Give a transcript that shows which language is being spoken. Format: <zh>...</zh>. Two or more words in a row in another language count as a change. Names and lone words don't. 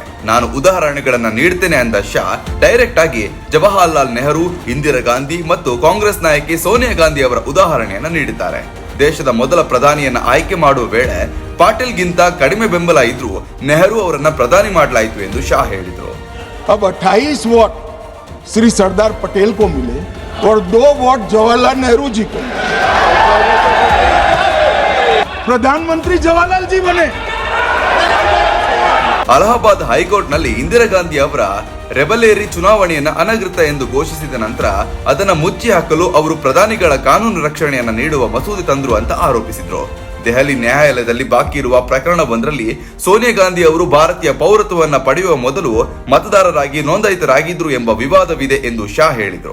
<kn>ನಾನು ಉದಾಹರಣೆಗಳನ್ನ ನೀಡ್ತೇನೆ ಅಂದ ಶಾ ಡೈರೆಕ್ಟ್ ಆಗಿ ಜವಾಹರ್ಲಾಲ್ ನೆಹರು, ಇಂದಿರಾ ಗಾಂಧಿ ಮತ್ತು ಕಾಂಗ್ರೆಸ್ ನಾಯಕಿ ಸೋನಿಯಾ ಗಾಂಧಿ ಅವರ ಉದಾಹರಣೆಯನ್ನ ನೀಡಿದ್ದಾರೆ. ದೇಶದ ಮೊದಲ ಪ್ರಧಾನಿಯನ್ನ ಆಯ್ಕೆ ಮಾಡುವ ವೇಳೆ ಪಾಟೀಲ್ಗಿಂತ ಕಡಿಮೆ ಬೆಂಬಲ ಇದ್ರೂ ನೆಹರು ಅವರನ್ನ ಪ್ರಧಾನಿ ಮಾಡಲಾಯಿತು ಎಂದು ಶಾ ಹೇಳಿದರು.</kn> <hi>अब 28 वोट श्री सरदार पटेल को मिले और 2 वोट जवाहरलाल नेहरू जी को। प्रधानमंत्री जवाहरलाल जी बने।</hi> <kn>ಅಲಹಾಬಾದ್ ಹೈಕೋರ್ಟ್ ನಲ್ಲಿ ಇಂದಿರಾ ಗಾಂಧಿ ಅವರ ರೆಬಲೇರಿ ಚುನಾವಣೆಯನ್ನ ಅನಧಿಕೃತ ಎಂದು ಘೋಷಿಸಿದ ನಂತರ ಅದನ್ನ ಮುಚ್ಚಿ ಹಾಕಲು ಅವರು ಪ್ರಧಾನಿಗಳ ಕಾನೂನು ರಕ್ಷಣೆಯನ್ನ ನೀಡುವ ಮಸೂದೆ ತಂದ್ರು ಅಂತ ಆರೋಪಿಸಿದ್ರು. ದೆಹಲಿ ನ್ಯಾಯಾಲಯದಲ್ಲಿ ಬಾಕಿ ಇರುವ ಪ್ರಕರಣವೊಂದರಲ್ಲಿ ಸೋನಿಯಾ ಗಾಂಧಿ ಅವರು ಭಾರತೀಯ ಪೌರತ್ವವನ್ನ ಪಡೆಯುವ ಮೊದಲು ಮತದಾರರಾಗಿ ನೋಂದಾಯಿತರಾಗಿದ್ರು ಎಂಬ ವಿವಾದವಿದೆ ಎಂದು ಶಾ ಹೇಳಿದ್ರು.</kn>